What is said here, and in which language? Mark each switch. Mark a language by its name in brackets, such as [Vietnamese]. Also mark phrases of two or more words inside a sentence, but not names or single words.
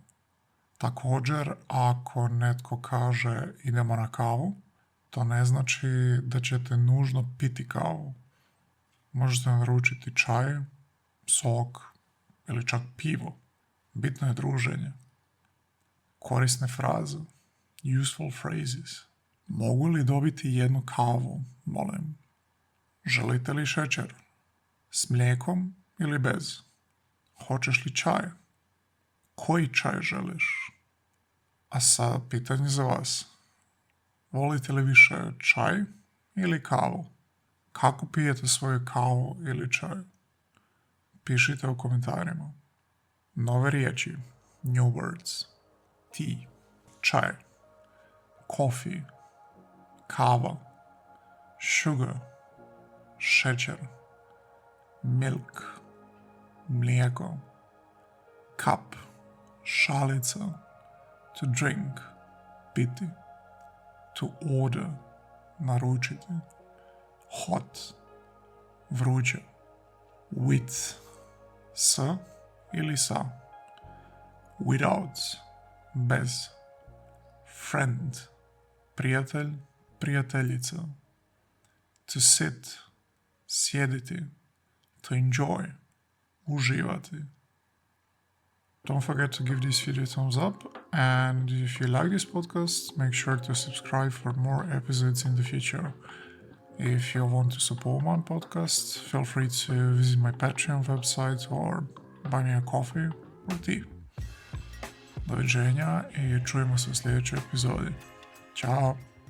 [Croatian] Također, ako netko kaže idemo na kavu, to ne znači da ćete nužno piti kavu. Možete naručiti čaj, sok ili čak pivo. Bitno je druženje. Korisne fraze, [English] useful phrases. [Croatian] Mogu li dobiti jednu kavu, molim? Želite li šećer? S mlijekom ili bez? Hoćeš li čaj? Koji čaj želiš? A sad pitanje za vas. Volite li više čaj ili kavu? Kako pijete svoju kavu ili čaj? Pišite u komentarima. Nove riječi. [English] New words. Tea. Čaj. Coffee. Kava. Sugar. Šećer. Milk. Mlijeko. Cup. Šalica. To drink. Piti. To order. [Croatian] Naručiti. Hot. Vruće. With. S ili sa. Without. Bez. [English] Friend. [Croatian] Prijatelj, prijateljica. [English] To sit. Sjediti. To enjoy. [Croatian] Uživati. [English] Don't forget to give this video a thumbs up, and if you like this podcast, make sure to subscribe for more episodes in the future. If you want to support my podcast, feel free to visit my Patreon website or buy me a coffee or tea. [Croatian] Doviđenja i čujemo se u sljedećoj epizodi. Ćao!